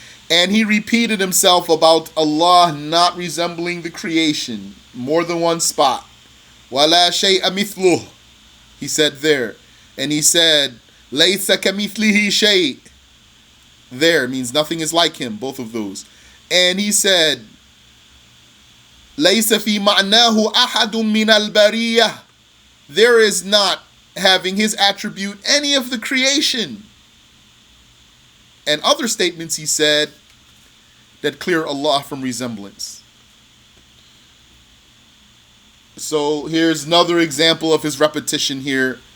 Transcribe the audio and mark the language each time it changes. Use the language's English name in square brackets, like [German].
[English] And he repeated himself about Allah not resembling the creation, more than one spot. [Arabic] وَلَا شَيْءَ مِثْلُهُ, [English] he said there. And he said, [Arabic] لَيْسَ كَمِثْلِهِ شَيْءٍ. [English] There means nothing is like him, both of those. And he said, [Arabic] لَيْسَ فِي مَعْنَاهُ أَحَدٌ مِنَ الْبَرِيَّةِ. [English] there is not having his attribute any of the creation. And other statements he said that clear Allah from resemblance. So here's another example of his repetition here.